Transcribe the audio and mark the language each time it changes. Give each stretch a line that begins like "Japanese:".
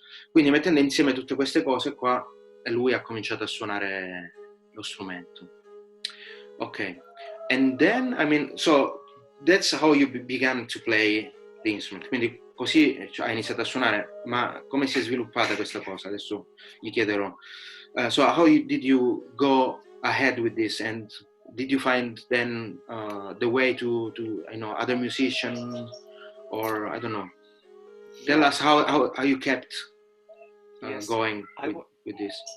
Italian: Quindi mettendo insieme tutte queste cose qua, lui ha cominciato a suonare lo strumento.
English: Ok, and then, I mean, so that's how you began to play the instrument.
Italian: Quindi così hai iniziato a suonare, ma come si è sviluppata questa cosa? Adesso gli chiederò
English: So did you go ahead with this, and did you find then the way to other musicians, or I don't know? Tell us how you kept going with this.